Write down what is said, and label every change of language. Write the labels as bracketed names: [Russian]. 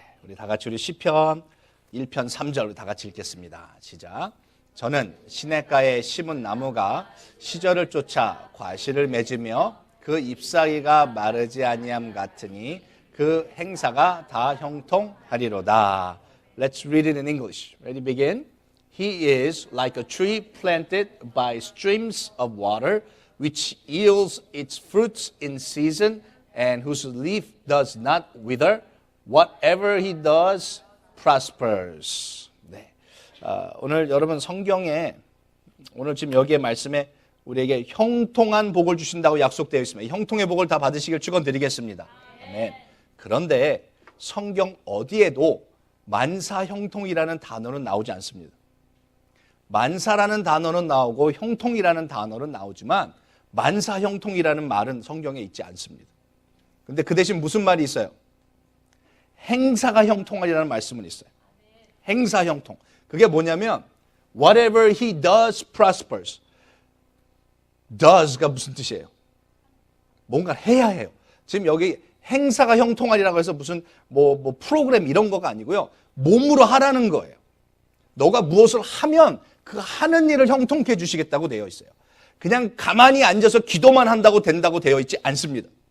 [Korean] 우리 다 같이 우리 시편 1편 3절 다 같이 읽겠습니다. 시작. 저는 시냇가에 심은 나무가 시절을 쫓아 과실을 맺으며 그 잎사귀가 마르지 아니함 같으니 그 행사가 다 형통하리로다. [English] Let's read it in English. Ready, begin. He is like a tree planted by streams of water, which yields its fruits in season, and whose leaf does not wither. Whatever he does prospers. [Korean] 네. 오늘 여러분 성경에 오늘 지금 여기에 말씀에 우리에게 형통한 복을 주신다고 약속되어 있습니다. 형통의 복을 다 받으시길 축원드리겠습니다. 아멘. 그런데 성경 어디에도 만사형통이라는 단어는 나오지 않습니다. 만사라는 단어는 나오고 형통이라는 단어는 나오지만 만사형통이라는 말은 성경에 있지 않습니다. 그런데 그 대신 무슨 말이 있어요? 행사가 형통하리라는 말씀은 있어요. 행사형통. 그게 뭐냐면 [English] whatever he does prospers. does [Korean] 가 무슨 뜻이에요? 뭔가를 해야 해요. 지금 여기 행사가 형통하리라고 해서 무슨 뭐 프로그램 이런 거가 아니고요. 몸으로 하라는 거예요. 너가 무엇을 하면 그 하는 일을 형통케 해 주시겠다고 되어 있어요. 그냥 가만히 앉아서 기도만 한다고 된다고 되어 있지 않습니다.